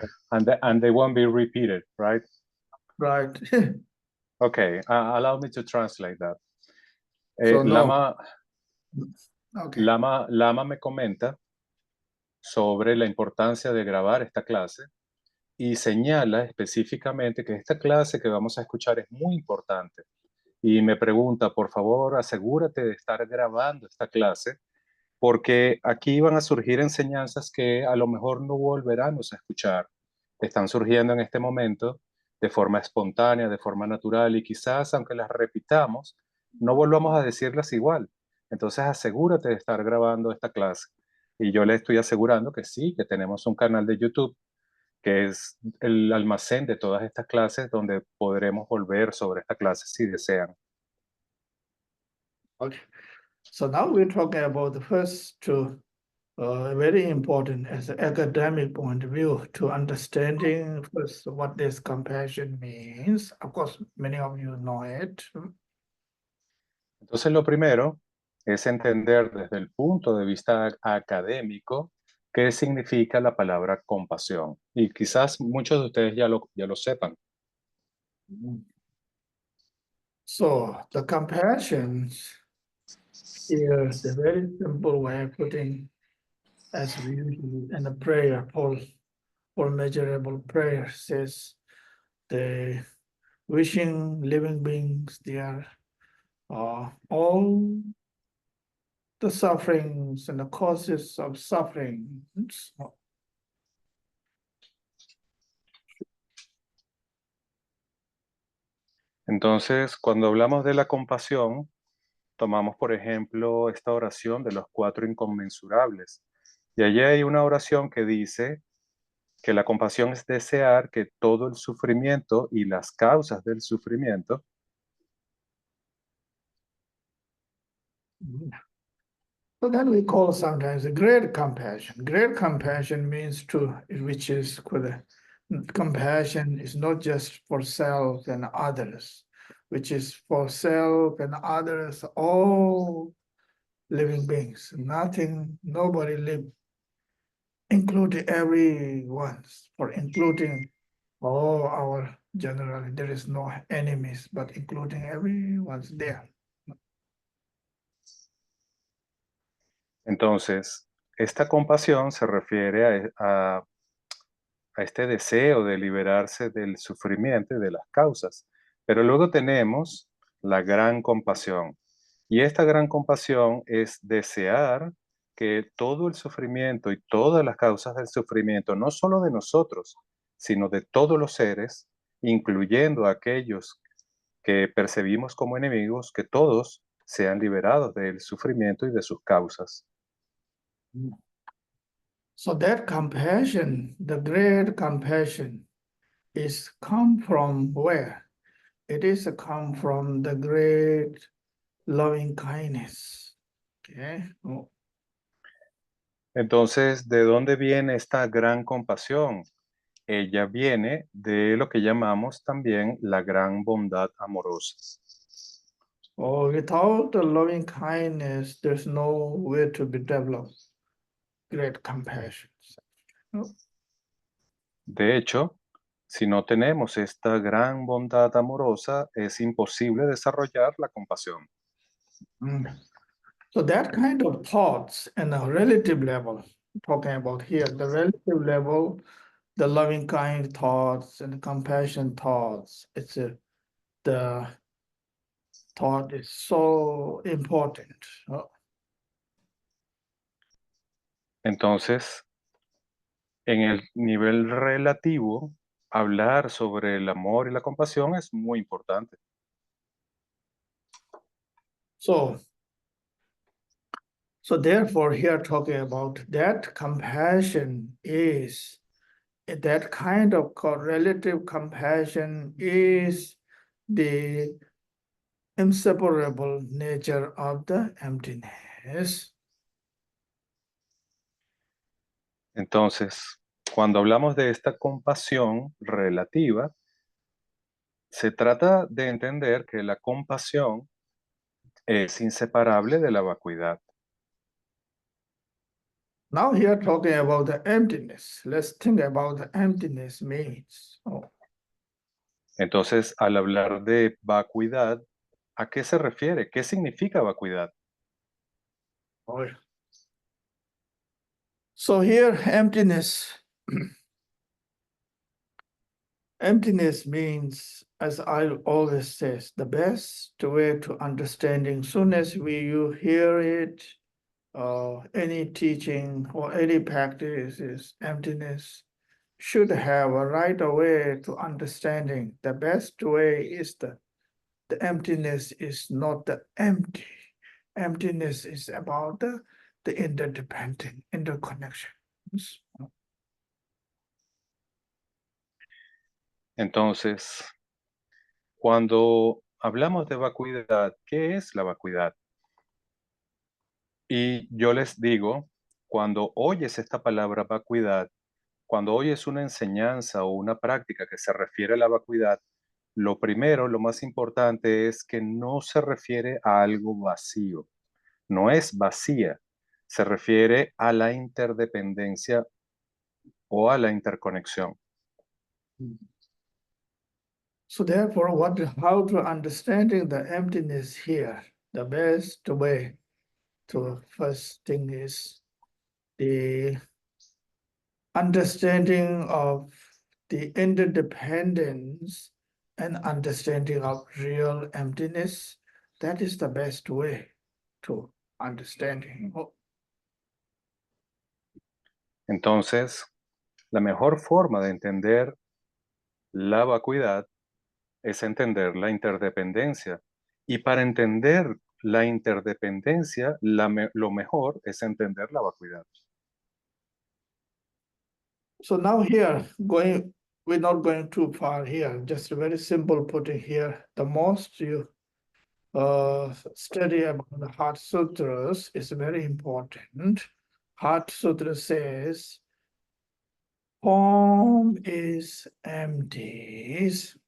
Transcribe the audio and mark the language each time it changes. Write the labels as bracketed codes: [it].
[en] And they won't be repeated, right? Right. Okay, allow me to translate that. So no. Lama, Okay. [es] Lama me comenta sobre la importancia de grabar esta clase y señala específicamente que esta clase que vamos a escuchar es muy importante. Y me pregunta, por favor, asegúrate de estar grabando esta clase, porque aquí van a surgir enseñanzas que a lo mejor no volveremos a escuchar. Están surgiendo en este momento de forma espontánea, de forma natural, y quizás, aunque las repitamos, no volvamos a decirlas igual. Entonces, asegúrate de estar grabando esta clase. Y yo le estoy asegurando que sí, que tenemos un canal de YouTube que es el almacén de todas estas clases donde podremos volver sobre esta clase si desean. [en] Okay. So now we're talking about the first two, very important as an academic point of view to understanding first what this compassion means. Of course, many of you know it. [es] Entonces, lo primero es entender desde el punto de vista académico qué significa la palabra compasión. Y quizás muchos de ustedes ya lo sepan. [en] So the compassion is a very simple way of putting, as we usually in the prayer, Paul measurable prayer says the wishing living beings, they are all the sufferings and the causes of suffering. [es] Entonces, cuando hablamos de la compasión, tomamos, por ejemplo, esta oración de los 4 inconmensurables. Y allí hay una oración que dice que la compasión es desear que todo el sufrimiento y las causas del sufrimiento [en] So then we call sometimes a great compassion. Great compassion means which is compassion is not just for self and others, which is for self and others, all living beings. Nobody live, including everyone, for including all our generally. There is no enemies, but including everyone's there. [es] Entonces, esta compasión se refiere a este deseo de liberarse del sufrimiento y de las causas. Pero luego tenemos la gran compasión. Y esta gran compasión es desear que todo el sufrimiento y todas las causas del sufrimiento, no solo de nosotros, sino de todos los seres, incluyendo a aquellos que percibimos como enemigos, que todos sean liberados del sufrimiento y de sus causas. [en] So that compassion, the great compassion, is come from where? it is come from the great loving kindness. Okay. Oh, [es] Entonces, ¿de dónde viene esta gran compasión? Ella viene de lo que llamamos también la gran bondad amorosa. [en] without the loving kindness, there's no way to be developed great compassion. Oh, [es] De hecho, si no tenemos esta gran bondad amorosa, es imposible desarrollar la compasión. mm. [en] So that kind of thoughts and a relative level, talking about here, the relative level, the loving kind thoughts and compassion thoughts, the thought is so important. Oh, [es] Entonces, en el nivel relativo, hablar sobre el amor y la compasión es muy importante. [en] So, so therefore, here talking about that compassion is that kind of relative compassion is the inseparable nature of the emptiness. [es] Entonces, cuando hablamos de esta compasión relativa, se trata de entender que la compasión es inseparable de la vacuidad. [en] Now here talking about the emptiness. Let's think about the emptiness means. Oh, [es] Entonces, al hablar de vacuidad, ¿a qué se refiere? ¿Qué significa vacuidad? oh. [en] So here emptiness, emptiness means, as I always says, the best way to understanding. Soon as you hear it, any teaching or any practice is emptiness should have a right way to understanding. The best way is the emptiness is not the empty. Emptiness is about the interdependent interconnections. [es] Entonces, cuando hablamos de vacuidad, ¿qué es la vacuidad? Y yo les digo, cuando oyes esta palabra vacuidad, cuando oyes una enseñanza o una práctica que se refiere a la vacuidad, lo primero, lo más importante es que no se refiere a algo vacío, no es vacía, se refiere a la interdependencia o a la interconexión. [en] So therefore, how to understanding the emptiness here? The best way to first thing is the understanding of the interdependence and understanding of real emptiness. That is the best way to understanding. [es] Entonces, la mejor forma de entender la vacuidad es entender la interdependencia. Y para entender la interdependencia, lo mejor es entender la vacuidad. [en] So now here, we're not going too far here, just a very simple putting here. The most you study about the Heart Sutras is very important. Heart Sutra says, form is empty.